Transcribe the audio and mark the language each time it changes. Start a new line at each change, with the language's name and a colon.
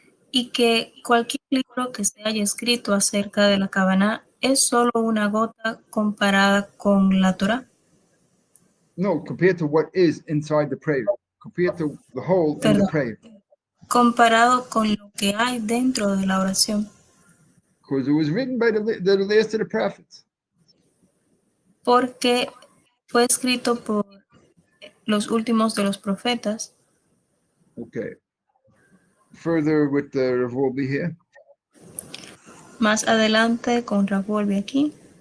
Spanish: Y que cualquier libro que se haya escrito acerca de la Kavaná es solo una gota comparada con la Torah.
English: No, compared to what is inside the prayer, compared to the whole in the prayer.
Spanish: Comparado con lo que hay dentro de la oración.
English: Because it was written by the last of the prophets.
Spanish: Porque fue escrito por los últimos de los profetas.
English: Okay. Further with the Rav Wolbe here.
Spanish: Más adelante con Rav Wolbe aquí.